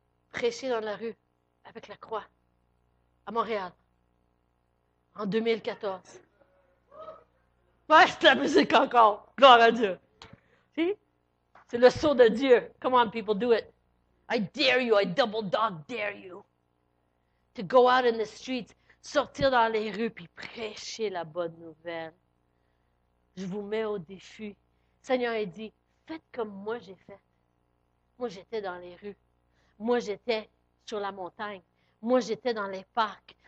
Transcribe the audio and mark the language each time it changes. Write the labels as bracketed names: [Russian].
[French] Prêcher dans la rue avec la croix à Montréal en 2014. Ouais, c'est la musique encore. Gloire à Dieu. C'est le sceau de Dieu. [English] Come on, people, do it. I dare you, I double dog dare you. To go out in the streets, [French] sortir dans les rues puis prêcher la bonne nouvelle. Je vous mets au défi. Le Seigneur a dit, faites comme moi j'ai fait. Moi, j'étais dans les rues. Moi, j'étais sur la montagne. Moi, j'étais dans les parcs.